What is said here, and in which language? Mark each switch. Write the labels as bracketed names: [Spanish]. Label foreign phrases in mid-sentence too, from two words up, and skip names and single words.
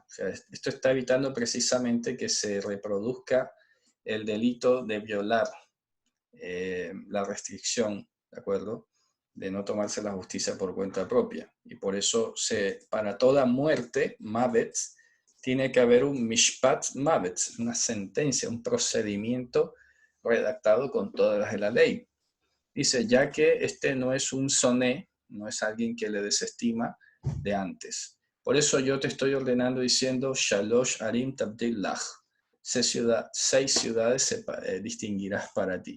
[Spanish] O sea, esto está evitando precisamente que se reproduzca el delito de violar la restricción, ¿de acuerdo? De no tomarse la justicia por cuenta propia. Y por eso para toda muerte, mavet, tiene que haber un [Hebrew] משפט מוות, [Spanish] una sentencia, un procedimiento redactado con todas las de la ley. Dice, ya que este no es un soné, no es alguien que le desestima de antes. Por eso yo te estoy ordenando diciendo, [Hebrew] שלוש ערים תבדיל לך. [Spanish] 6 ciudades distinguirás para ti.